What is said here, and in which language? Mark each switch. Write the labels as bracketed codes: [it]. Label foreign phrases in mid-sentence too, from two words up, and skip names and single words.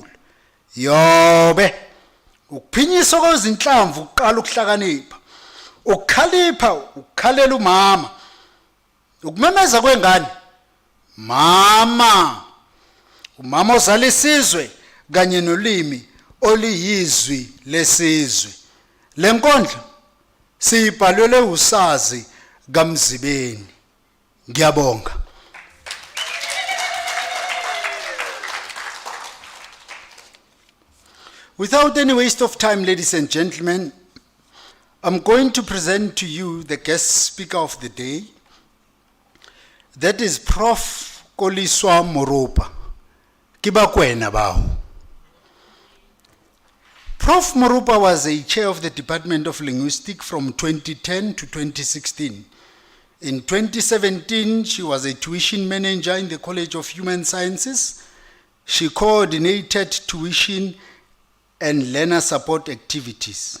[zu] Yobe ukuphinyiswa kwezinhlamvu uqala ukuhlakanipha, ukukhalipha ukukhalela umama, ukumemeza kwengane mama, umama ozala isizwe kanye nolimi oliyizwi lesizwe. Lenkondlo siyibhalelwe usazi kaMzibeni. Ngiyabonga. [en] Without any waste of time, ladies and gentlemen, I'm going to present to you the guest speaker of the day. That is Prof. Koliswa Moropa. Kiba kwena bao. Prof. Moropa was a chair of the Department of Linguistics from 2010 to 2016. In 2017, she was a tuition manager in the College of Human Sciences. She coordinated tuition and learner support activities.